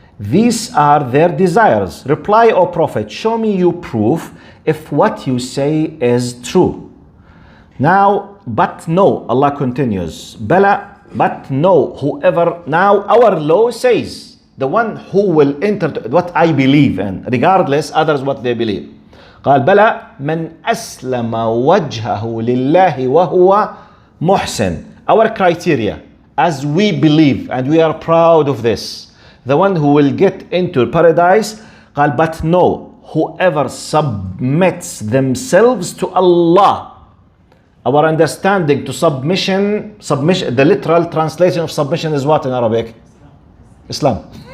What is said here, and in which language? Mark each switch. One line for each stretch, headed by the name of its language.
English: These are their desires. Reply, O Prophet, show me you proof if what you say is true. Now, but no, Allah continues, Bala, but no, whoever, now our law says, the one who will enter what I believe in, regardless others what they believe.
Arabic: قال بلى من أسلم وجهه لله وهو محسن.
English: Our criteria, as we believe and we are proud of this, the one who will get into paradise,
Arabic: قال
English: but no, whoever submits themselves to Allah. Our understanding to submission, the literal translation of submission is what in Arabic? Islam.